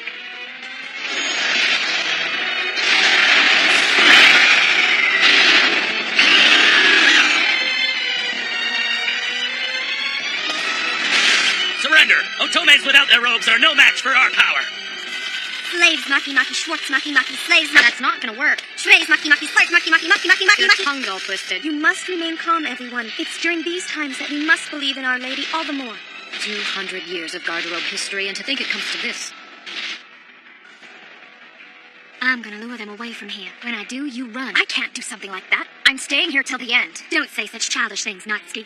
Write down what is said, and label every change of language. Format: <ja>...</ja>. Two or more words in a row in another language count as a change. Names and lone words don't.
<en>Surrender! Otomes without their robes are no match for our power! Slaves, Maki Maki, Schwartz, Maki Maki, slaves, Maki. That's not gonna work. Slaves, Maki Maki, slaves, Maki Maki, Maki Maki, Maki Your Maki. tongue's all twisted. You must remain calm, everyone. It's during these times that we must believe in Our Lady all the more. 200 years of Garderobe history, and to think it comes to this. I'm gonna lure them away from here. When I do, you run. I can't do something like that. I'm staying here till the end. Don't say such childish things, Natsuki.</en>